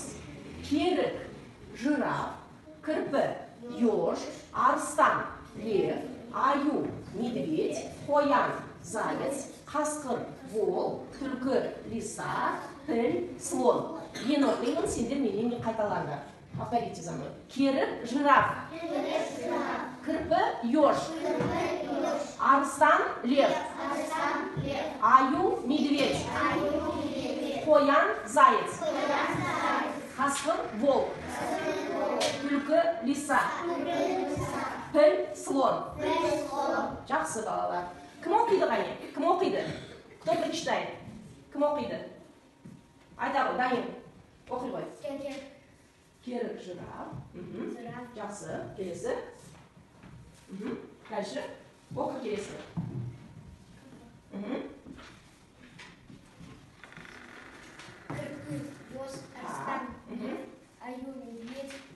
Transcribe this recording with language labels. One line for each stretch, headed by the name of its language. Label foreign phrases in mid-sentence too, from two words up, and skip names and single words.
Kazakh: Керік, жираф, кірпі, еж, арыстан, лев, аю, медведь, қоян, заяц, қасқыр, вол, түлкі, лиса, піл, слон. Мен оқимын, сендер менен қайталаңдар.
Russian: Повторите за мной.
Kazakh: Керік, жираф, кірпі, еж, арыстан, лев, аю, медведь, қоян, заяц, қасқыр, волк, түлкі, лиса, піл, слон. Жақсы балалар. Кім оқиды ғане? Кім оқиды?
Russian: Кто прочитает?
Kazakh: Кім оқиды? Айта ғой, Данил. Оқи ғой. Керік, жираф. Жақсы. Келесі. Дальше. Оқы келесі. Кірпі, боз, арыстан, аю, медведь.